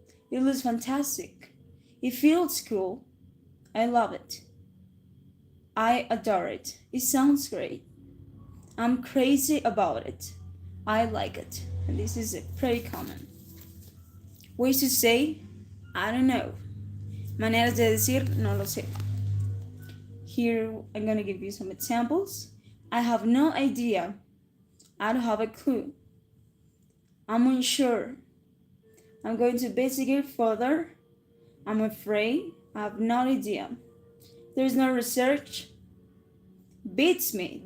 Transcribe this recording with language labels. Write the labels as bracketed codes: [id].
[en] It looks fantastic. It feels cool. I love it. I adore it. It sounds great. I'm crazy about it. I like it. And this is pretty common. Ways to say, I don't know. [es] Maneras de decir, no lo sé. [en] Here, I'm gonna give you some examples. I have no idea. I don't have a clue. I'm unsure. I'm going to investigate further. I'm afraid. I have no idea. There's no research. Beats me.